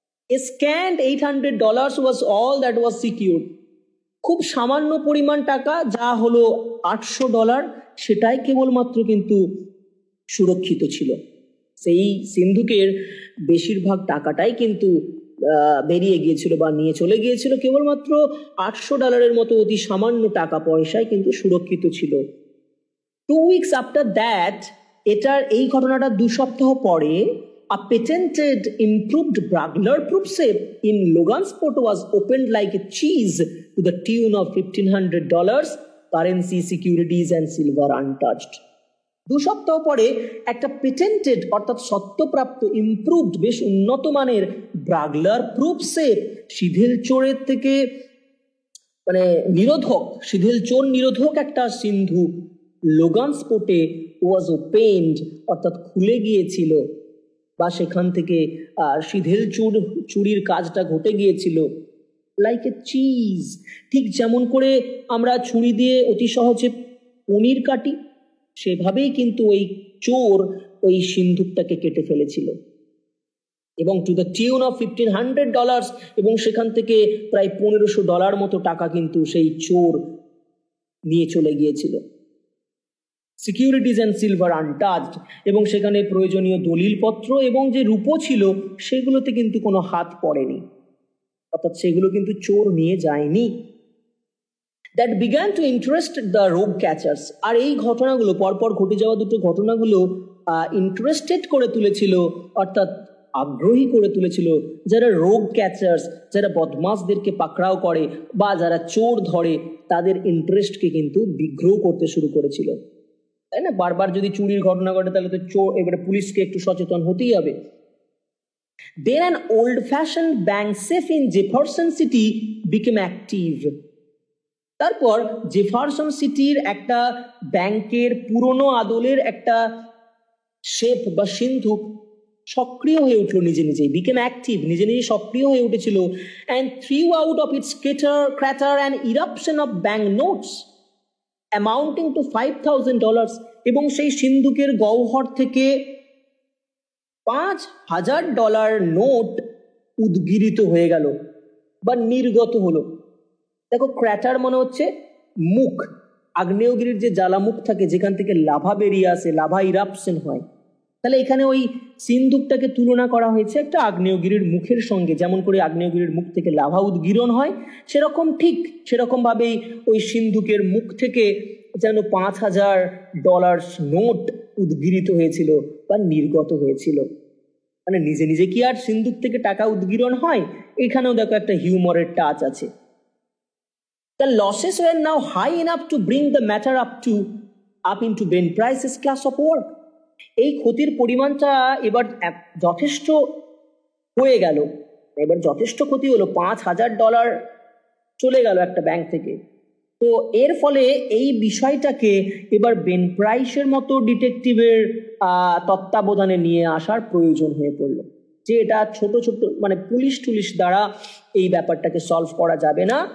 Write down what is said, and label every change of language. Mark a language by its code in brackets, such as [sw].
[en] A scant $800 was all that was secured. [bn] খুব সামান্য পরিমাণ টাকা, যা হলো $800, সেটাই কেবলমাত্র কিন্তু সুরক্ষিত ছিল। সেই সিন্ধুকের বেশিরভাগ টাকাটাই কিন্তু বেরিয়ে গিয়েছিল বা নিয়ে চলে গিয়েছিল, কেবলমাত্র $800 মতো অতি সামান্য টাকা পয়সায় কিন্তু সুরক্ষিত ছিল। [en] 2 weeks after that, [bn] এটার এই ঘটনাটা 2 সপ্তাহ পরে, [en] a patented improved burglar proof safe in Logansport was opened like a cheese to the tune of $1,500, currency, securities and silver untouched. [bn] 2 সপ্তাহ পরে একটা পেটেন্টেড অর্থাৎ সত্যপ্রাপ্ত ইমপ্রুভড, বেশ উন্নত মানের ব্রাগলার প্রুফ সেফ, শিথিল চোরের থেকে মানে নিরোধক, শিথিল চোর নিরোধক একটা সিন্ধুক লোগানস্পোর্টে [en] was opened [bn] অর্থাৎ খুলে গিয়েছিল, বা সেখান থেকে শিথিল চুরির কাজটা ঘটে গিয়েছিল। [en] like a cheese, [bn] ঠিক যেমন করে আমরা ছুরি দিয়ে অতি সহজে পনির কাটি, সেভাবেই কিন্তু ওই চোর ওই সিন্ধুকটাকে কেটে ফেলেছিল, এবং [en] to the tune of $1,500, [bn] এবং সেখান থেকে প্রায় $1,500 মতো টাকা কিন্তু সেই চোর নিয়ে চলে গিয়েছিল। [en] securities and silver untouched, [bn] এবং সেখানে প্রয়োজনীয় দলিলপত্র এবং যে রূপো ছিল সেগুলোতে কিন্তু কোনো হাত পড়েনি, অর্থাৎ সেগুলো কিন্তু চোর নিয়ে যায়নি। [en] That began to interest the rogue catchers. [bn] আর এই ঘটনাগুলো, পরপর ঘটে যাওয়া দুটো ঘটনাগুলো ইন্টারেস্টেড করে তুলেছিল, অর্থাৎ আগ্রহী করে তুলেছিল যারা রোগ ক্যাচার্স, যারা বদমাশদেরকে পাকড়াও করে বা যারা চোর ধরে, তাদের ইন্টারেস্টকে কিন্তু বিগ্রহ করতে শুরু করেছিল, তাই না? বারবার যদি চুরির ঘটনা ঘটে তাহলে তো চোর, এবারে পুলিশকে একটু সচেতন হতেই হবে। [en] Then an old-fashioned bank safe in Jefferson City became active. [bn] তারপর জেফারসন সিটির একটা ব্যাংকের পুরনো আদলের একটা শেপ বা সিন্ধুক সক্রিয় হয়ে উঠলো নিজে নিজেই, [en] became active, [bn] নিজে নিজে সক্রিয় হয়ে উঠেছিল, [en] and threw out of its crater an eruption of bank notes amounting to $5,000, [bn] এবং সেই সিন্ধুকের গহ্বর থেকে $5,000 নোট উদ্গীরিত হয়ে গেল বা নির্গত হলো। দেখো, ক্র্যাটার মনে হচ্ছে মুখ, আগ্নেয়গিরির যে জ্বালামুখ থাকে যেখান থেকে লাভা বেরিয়ে আসে, লাভা ইরাপশন হয়, তাহলে এখানে ওই সিন্ধুকটাকে তুলনা করা হয়েছে একটা আগ্নেয়গিরির মুখের সঙ্গে। যেমন করে আগ্নেয়গিরির মুখ থেকে লাভা উদ্গীরণ হয়, সেরকম ঠিক সেরকম ভাবেই ওই সিন্ধুকের মুখ থেকে যেন $5,000 নোট উদ্গীরিত হয়েছিল বা নির্গত হয়েছিল। মানে নিজে নিজে কি আর সিন্ধুক থেকে টাকা উদ্গীরণ হয়? এখানেও দেখো একটা হিউমারের টাচ আছে। [en] The losses were now high enough to bring the matter up into Ben Price's class of work. [bn] এই ক্ষতির পরিমাণটা এবার যথেষ্ট হয়ে গেল, এবার যথেষ্ট ক্ষতি হলো, $5,000 চলে গেল একটা ব্যাংক থেকে। তো এর ফলে এই বিষয়টাকে এবার বেন প্রাইসের মতো ডিটেকটিভের তত্ত্বাবধানে নিয়ে আসার প্রয়োজন হয়ে পড়লো, যে এটা ছোট ছোট মানে পুলিশ টুলিশ দ্বারা এই ব্যাপারটাকে সলভ করা যাবে না।